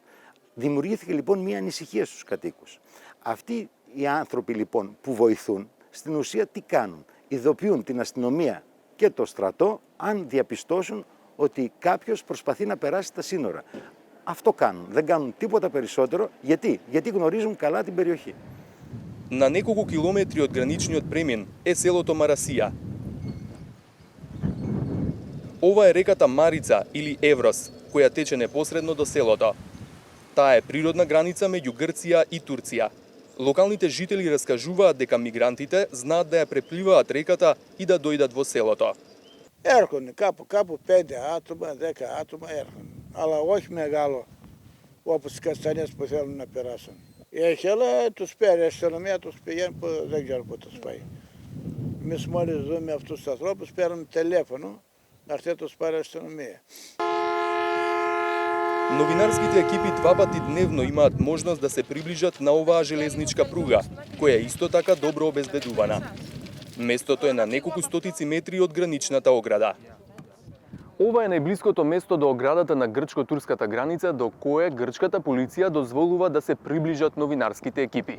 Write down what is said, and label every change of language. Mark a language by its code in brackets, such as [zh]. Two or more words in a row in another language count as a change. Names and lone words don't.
[el] Δημιουργήθηκε λοιπόν μια ανησυχία στους κατοίκους. Αυτοί οι άνθρωποι λοιπόν που βοηθούν, στην ουσία τι κάνουν? Ειδοποιούν την αστυνομία και το στρατό αν διαπιστώσουν ότι κάποιος προσπαθεί να περάσει τα σύνορα. Αυτό κάνουν. Δεν κάνουν τίποτα περισσότερο. Γιατί γνωρίζουν καλά την περιοχή. [mk] На неколку километри од граничниот премин е селото Марасија. Ова е реката Марица или Еврос, која тече непосредно до селото. Таа е природна граница меѓу Грција и Турција. Локалните жители раскажуваат дека мигрантите знаат да ја препливаат реката и да дојдат во селото. [el] Έρχονται κάπου 5 άτομα, 10 άτομα έρχονται. Αλλά όχι μεγάλο, όπως οι Καστανιές που θέλουν να περάσουν. Έχει, αλλά τους παίρνει η αστυνομία, τους πηγαίνει που δεν ξέρω πού τους πάει. Εμείς μόλις δούμε αυτούς τους ανθρώπους, παίρνουν τηλέφωνο να έρθει τους πάρει η αστυνομία. [mk] Новинарските екипи 2 пати дневно имаат можност да се приближат на оваа железничка пруга, која е исто така добро обезбедувана. Местото е на неколку стотици метри од граничната ограда. Ова е најблиското место до оградата на грчко-турската граница до кое грчката полиција дозволува да се приближат новинарските екипи.